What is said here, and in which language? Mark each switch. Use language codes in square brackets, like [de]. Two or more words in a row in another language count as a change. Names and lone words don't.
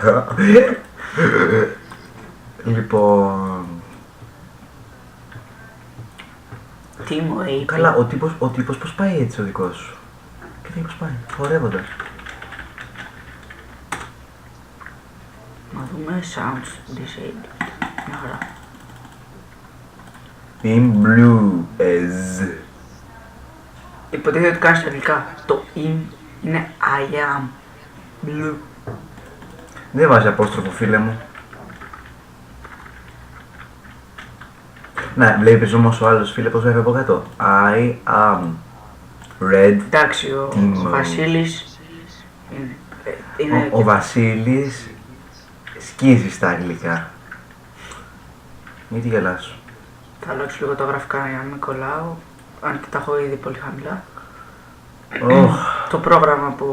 [el] Λοιπόν... Τι μου είπε. Καλά, ο τύπος πώς πάει έτσι ο δικός σου? Κοίτα πώς πάει, χορεύοντας. Να δούμε [en] sounds disabled. [el] Μια χαρά. [en] In blue as. [el] Υποτίθεται ότι κάνεις τα αγγλικά. Το in είναι [en] I am blue. [el] Δεν βάζει απόστροφο φίλε μου. Ναι, βλέπεις όμως ο άλλος φίλε πως γράφει από κάτω. [en] I am red. [el] Εντάξει, ο Team. Βασίλης είναι Ο Βασίλης σκίζει στα αγγλικά. Γιατί γελάς? Θα αλλάξω λίγο τα γραφικά για να μην κολλάω, αν και τα έχω ήδη πολύ χαμηλά. Το πρόγραμμα που...